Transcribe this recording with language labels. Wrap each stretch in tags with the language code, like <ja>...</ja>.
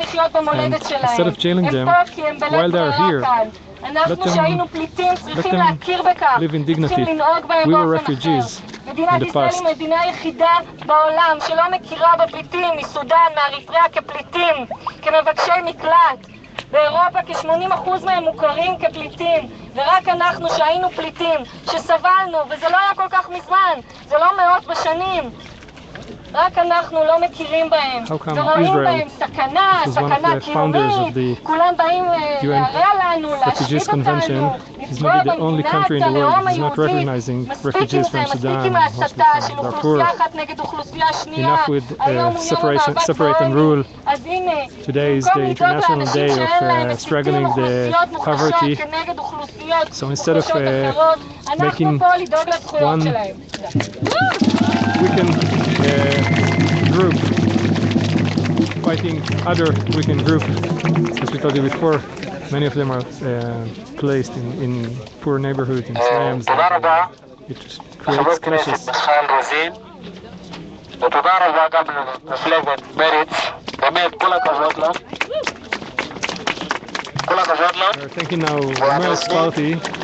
<en>And instead of jailing them while they are here, let them live in dignity. We were refugees in the past.</en> <he>מדינת ישראל היא מדינה יחידה בעולם שלא מכירה בפליטים מסודן, מאריתריאה כפליטים, כמבקשי מקלט. באירופה כ-80% מהם מוכרים כפליטים. ורק אנחנו שהיינו פליטים, שסבלנו, וזה לא היה כל כך מזמן, זה לא מאות בשנים. רק אנחנו לא מכירים בהם, ורואים בהם סכנה, סכנה קיומית, כולם באים להרע לנו, להשמיד אותנו, לפגוע במדינת הלאום היהודי. מספיק עם זה, מספיק עם ההסתה של אוכלוסייה אחת נגד אוכלוסייה שנייה. היום הוא יום המאבק בעוני, אז הנה, במקום לדאוג לאנשים שאין להם, מסיתים אוכלוסיות מוחלשות כנגד אוכלוסיות מוחלשות אחרות, אנחנו פה לדאוג לזכויות שלהם.</he> <en>Group fighting other weekend group. As we told you before, many of them are placed in poor neighborhoods, in slums. It creates clashes.</en> <he>ותודה רבה גם למפלגת מריץ, באמת כל הכבוד לה. כל הכבוד לה.</he> <en>We're thanking now Meretz party.</en>